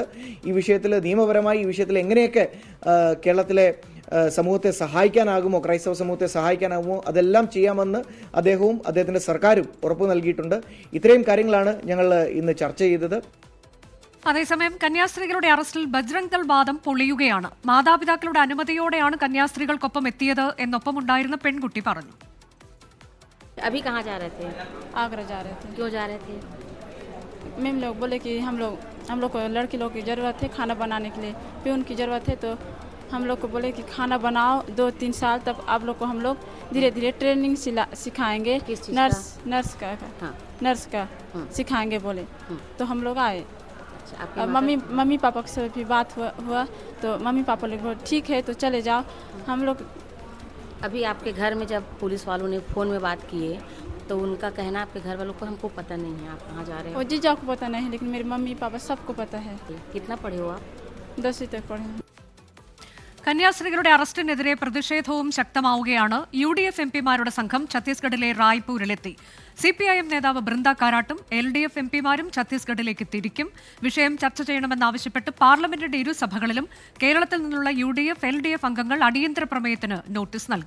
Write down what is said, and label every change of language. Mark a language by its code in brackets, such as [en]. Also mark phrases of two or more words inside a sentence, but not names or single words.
[ml] ഈ വിഷയത്തിൽ നിയമപരമായി ഈ വിഷയത്തിൽ എങ്ങനെയൊക്കെ കേരളത്തിലെ സമൂഹത്തെ സഹായിക്കാനാകുമോ, ക്രൈസ്തവ സമൂഹത്തെ സഹായിക്കാനാകുമോ, അതെല്ലാം ചെയ്യാമെന്ന് അദ്ദേഹവും അദ്ദേഹത്തിൻ്റെ സർക്കാരും ഉറപ്പു നൽകിയിട്ടുണ്ട്. ഇത്രയും കാര്യങ്ങളാണ് ഞങ്ങൾ ഇന്ന് ചർച്ച ചെയ്തത്. അതേസമയം കന്യാസ്ത്രീകളുടെ അറസ്റ്റിൽ ബജ്രംഗ് ദൾ വാദം പൊളിയുകയാണ്. മാതാപിതാക്കളുടെ അനുമതിയോടെയാണ് കന്യാസ്ത്രീകൾക്കൊപ്പം എത്തിയത് എന്നൊപ്പമുണ്ടായിരുന്ന പെൺകുട്ടി പറഞ്ഞു. [hi] अभी कहाँ जा रहे थे? आगरा जा रहे थे। क्यों जा रहे थे? मैम लोग बोले कि हम लोग को लड़की लोग की ज़रूरत है खाना बनाने के लिए, फिर उनकी ज़रूरत है तो हम लोग को बोले कि खाना बनाओ 2-3 साल, तब आप लोग को हम लोग धीरे धीरे ट्रेनिंग सिखाएंगे, नर्स का सिखाएंगे बोले। तो हम लोग आए। मम्मी पापा से भी बात हुआ तो मम्मी पापा लोग ठीक है तो चले जाओ। हम लोग अभी आपके घर में जब पुलिस वालों ने फ़ोन में बात किए तो उनका कहना आपके घर वालों को हमको पता नहीं है आप कहाँ जा रहे हो। और जीजा को पता नहीं है, लेकिन मेरे मम्मी पापा सबको पता है। कितना पढ़े हो आप? 10वीं तक पढ़े हैं। [ml] കന്യാസ്ത്രീകളുടെ അറസ്റ്റിനെതിരെ പ്രതിഷേധവും ശക്തമാവുകയാണ്. UDF എംപിമാരുടെ സംഘം ഛത്തീസ്ഗഡിലെ റായ്പൂരിലെത്തി. CPIM നേതാവ് ബൃന്ദ കാരാട്ടും LDF എംപിമാരും ഛത്തീസ്ഗഡിലേക്ക് തിരിക്കും. വിഷയം ചർച്ച ചെയ്യണമെന്നാവശ്യപ്പെട്ട് പാർലമെന്റിന്റെ ഇരുസഭകളിലും കേരളത്തിൽ നിന്നുള്ള UDF LDF അംഗങ്ങൾ അടിയന്തര പ്രമേയത്തിന് നോട്ടീസ് നൽകി.